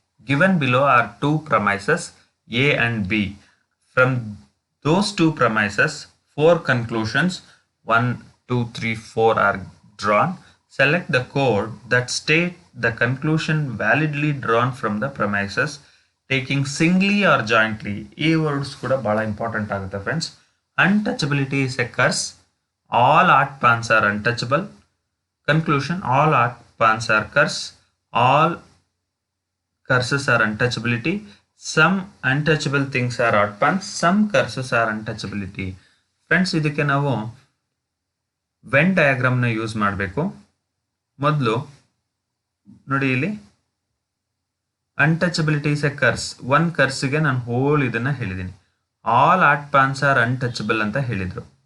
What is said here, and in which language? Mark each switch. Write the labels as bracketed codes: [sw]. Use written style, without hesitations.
[en] Given below are 2 premises A and B. From those 2 premises, 4 conclusions 1, 2, 3, 4 are drawn. Select the code that state the conclusion validly drawn from the premises, taking singly or jointly. [kn] ಈ words ಕೂಡ ಬಹಳ important ಆಗುತ್ತೆ friends. [en] Untouchability is a curse. All art pans are untouchable. Conclusion: all art pans are curse. All curses are untouchability. Some untouchable things are art pans. Some curses are untouchability. [kn] Friends, ಇದಕ್ಕೆ ನಾವು when ಡಯಾಗ್ರಾಮ್ನ use ಮಾಡಬೇಕು. ಮೊದಲು ನೋಡಿ, ಇಲ್ಲಿ [en] Untouchability is a curse. [kn] One ಕರ್ಸ್ಗೆ ನಾನು hole ಇದನ್ನು ಹೇಳಿದ್ದೀನಿ. [en] all art pawns are untouchable [kn] ಅಂತ ಹೇಳಿದರು.